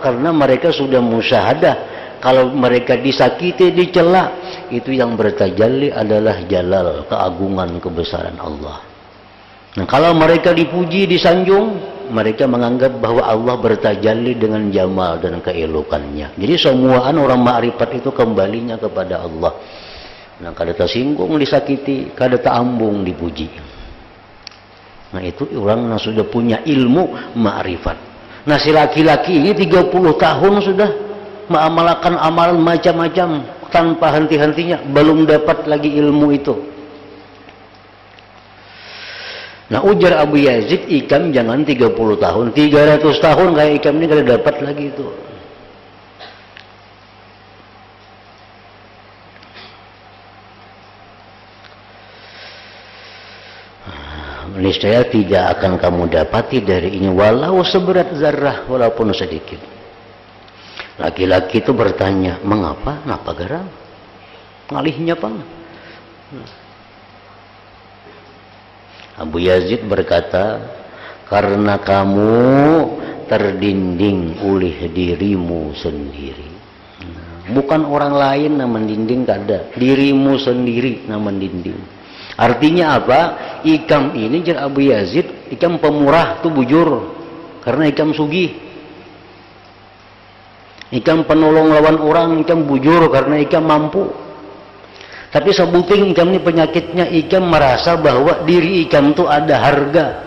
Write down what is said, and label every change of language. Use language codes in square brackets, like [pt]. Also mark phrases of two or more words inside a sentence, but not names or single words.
[id] Karena mereka sudah musyahadah. Kalau mereka disakiti, dicela, itu yang bertajalli adalah jalal, keagungan, kebesaran Allah. Nah, kalau mereka dipuji, disanjung, mereka menganggap bahwa Allah bertajalli dengan jamal dan keelokannya. Jadi semuaan orang ma'rifat itu kembalinya kepada Allah. [bjn] Nah, kada tersinggung disakiti, kada teambung dipuji. [id] Nah, itu orang yang sudah punya ilmu ma'rifat. Nah, si laki-laki ini 30 tahun sudah mengamalkan amalan macam-macam tanpa henti-hentinya, belum dapat lagi ilmu itu. [bjn] Nah, ujar Abu Yazid, ikam jangan 30 tahun, 300 tahun kayak ikam ini kada dapat lagi itu. [id] Niscaya tidak akan kamu dapati dari ini walau seberat zarah, walaupun sedikit. Laki-laki itu bertanya, mengapa? [bjn] Napa garang? Ngalihnya pang. [id] Abu Yazid berkata, karena kamu terdinding oleh dirimu sendiri. Bukan orang lain yang mendinding, kada. Dirimu sendiri yang mendinding. Artinya apa? [bjn] Ikam ini, jar Abu Yazid, ikam pemurah tuh bujur. Karena ikam sugih. Ikam penolong lawan orang, ikam bujur karena ikam mampu. Tapi sebuting ikam ini penyakitnya, ikam merasa bahwa diri ikam itu ada harga.